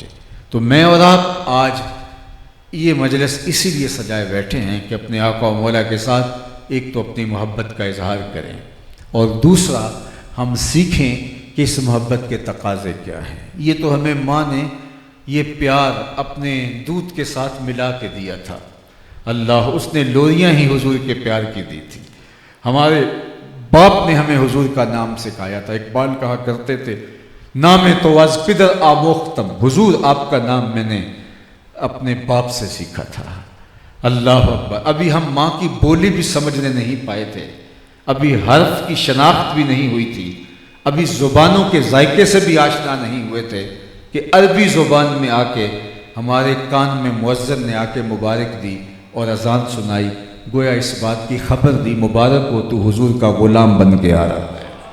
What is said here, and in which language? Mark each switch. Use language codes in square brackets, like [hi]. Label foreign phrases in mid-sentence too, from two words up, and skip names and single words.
[ur] تو میں اور آپ آج یہ مجلس اسی لیے سجائے بیٹھے ہیں کہ اپنے آقا و مولا کے ساتھ ایک تو اپنی محبت کا اظہار کریں، اور دوسرا ہم سیکھیں کہ اس محبت کے تقاضے کیا ہیں۔ یہ تو ہمیں ماں نے یہ پیار اپنے دودھ کے ساتھ ملا کے دیا تھا۔ اللہ، اس نے لوریاں ہی حضور کے پیار کی دی تھی۔ ہمارے باپ نے ہمیں حضور کا نام سکھایا تھا۔ [fa] اقبال کہا کرتے تھے، نام تو از پدر آموختم، [ur] حضور آپ کا نام میں نے اپنے باپ سے سیکھا تھا۔ [ar] اللہ اکبر۔ [ur] ابھی ہم ماں کی بولی بھی سمجھنے نہیں پائے تھے، ابھی حرف کی شناخت بھی نہیں ہوئی تھی، ابھی زبانوں کے ذائقے سے بھی آشنا نہیں ہوئے تھے کہ عربی زبان میں آ کے ہمارے کان میں مؤذن نے آ کے مبارک دی اور اذان سنائی، گویا اس بات کی خبر دی، مبارک ہو تو حضور کا غلام بن کے آ رہا ہے۔